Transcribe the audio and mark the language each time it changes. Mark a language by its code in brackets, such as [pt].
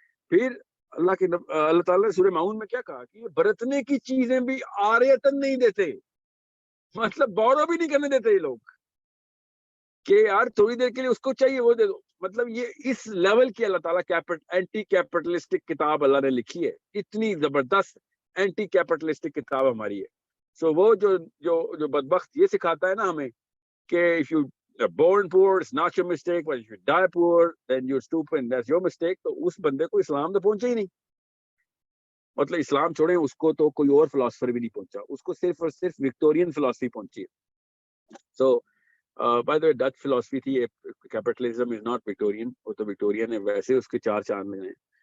[ur] پھر اللہ تعالیٰ نے سورہ ماؤن میں کیا کہا کہ یہ برتنے کی چیزیں بھی عاریتن نہیں دیتے, مطلب بورو بھی نہیں کرنے دیتے یہ لوگ کہ یار تھوڑی دیر کے لیے اس کو چاہیے وہ دے دو. مطلب یہ اس لیول کی اللہ تعالیٰ اینٹی کیپٹلسٹک کتاب اللہ نے لکھی ہے, اتنی زبردست اینٹی کیپٹلسٹک کتاب ہماری ہے. سو وہ جو بدبخت یہ سکھاتا ہے نا ہمیں کہ [en] if you are born poor it's not your mistake, but if you die poor then you're stupid and that's your mistake, [ur] تو اس بندے کو اسلام تو پہنچے ہی نہیں. مطلب اسلام چھوڑیں, اس کو تو کوئی اور فلاسفر بھی نہیں پہنچا, اس کو صرف اور صرف وکٹورین فلاسفی پہنچی ہے. سو [en] by the way Dutch philosophy [ur] تھی, [en] capitalism is not Victorian, [ur] وہ تو وکٹورین ہے, ویسے اس کے 4 چاند لگے ہیں.